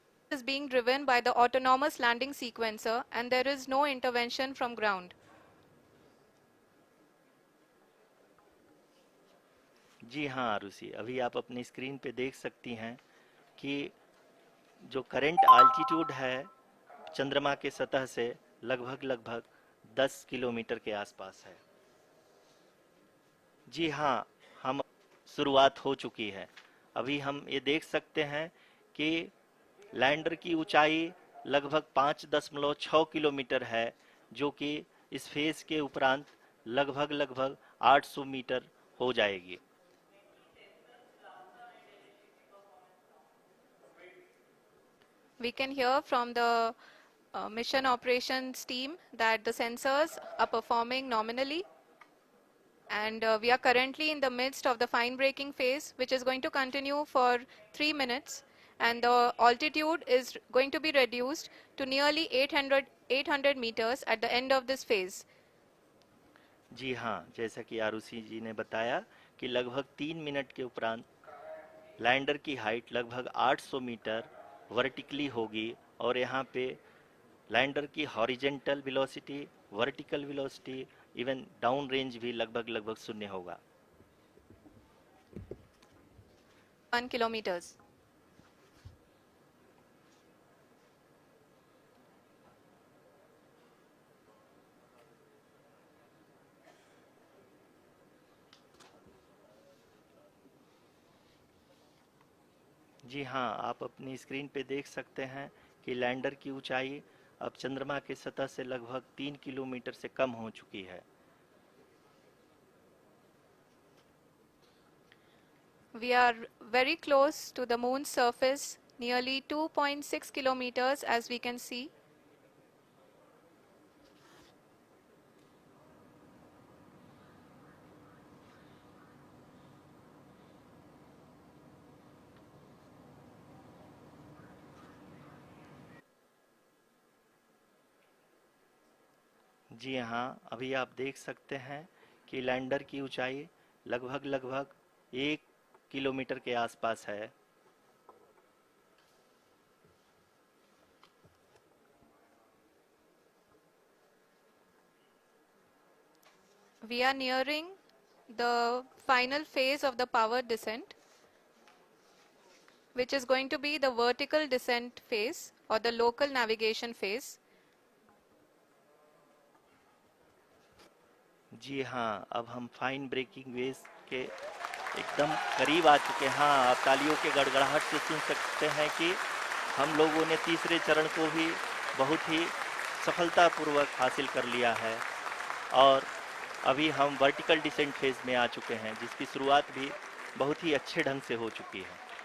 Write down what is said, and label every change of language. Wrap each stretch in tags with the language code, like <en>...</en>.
<en>is being driven by the autonomous landing sequencer and there is no intervention from ground.</en> <hi>जी हाँ आरुषि, अभी आप अपनी screen पे देख सकती हैं कि जो करंट आल्टीट्यूड है चंद्रमा के सतह से लगभग 10 किलोमीटर के आसपास है। जी हाँ, हम शुरुआत हो चुकी है। अभी हम ये देख सकते हैं कि लैंडर की ऊंचाई लगभग 5.6 किलोमीटर है, जो कि इस फेज के उपरांत लगभग 800 मीटर हो जाएगी।</hi> <en>We can hear from the mission operations team that the sensors are performing nominally and we are currently in the midst of the fine braking phase, which is going to continue for 3 minutes and the altitude is going to be reduced to nearly 800 meters at the end of this phase.</en> <hi>जी हाँ, जैसा कि आरुषि जी ने बताया कि लगभग 3 minute के उपरांत lander की हाइट लगभग 800 मीटर वर्टिकली होगी और यहाँ पे लैंडर की horizontal velocity, vertical velocity, even down range भी लगभग शून्य होगा।</hi> <en>1 kilometers.</en> <hi>जी हाँ, आप अपनी स्क्रीन पे देख सकते हैं कि लैंडर की ऊंचाई अब चंद्रमा की सतह से लगभग 3 किलोमीटर से कम हो चुकी है।</hi> <en>We are very close to the moon's surface, nearly 2.6 kilometers as we can see.</en> <hi>जी हाँ, अभी आप देख सकते हैं कि लैंडर की ऊंचाई लगभग 1 किलोमीटर के आसपास है।</hi> <en>We are nearing the final phase of the power descent, which is going to be the vertical descent phase or the local navigation phase.</en> <hi>जी हाँ, अब हम फाइन ब्रेकिंग वेव के एकदम करीब आ चुके हैं। हाँ, आप तालियों के गड़गड़ाहट से सुन सकते हैं कि हम लोगों ने तीसरे चरण को भी बहुत ही सफलतापूर्वक हासिल कर लिया है और अभी हम वर्टिकल डिसेंट फेज में आ चुके हैं, जिसकी शुरुआत भी बहुत ही अच्छे ढंग से हो चुकी है।</hi>